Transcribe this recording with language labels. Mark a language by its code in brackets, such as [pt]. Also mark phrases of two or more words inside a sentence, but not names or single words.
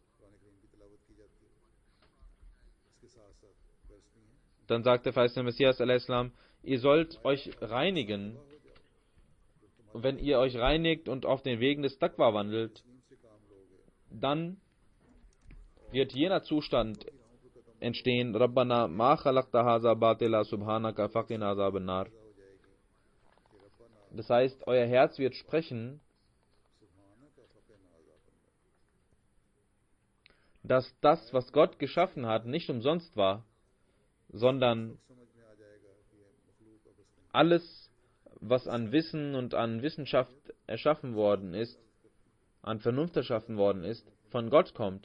[de] Dann sagt der verheißene Messias al-Islam, ihr sollt euch reinigen. Und wenn ihr euch reinigt und auf den Wegen des Taqwa wandelt, dann wird jener Zustand entstehen, [ar] ربنا ما خلقت هذا باطلا سبحانك فقنا عذاب النار. [de] Das heißt, euer Herz wird sprechen, dass das, was Gott geschaffen hat, nicht umsonst war, sondern alles, was an Wissen und an Wissenschaft erschaffen worden ist, an Vernunft erschaffen worden ist, von Gott kommt.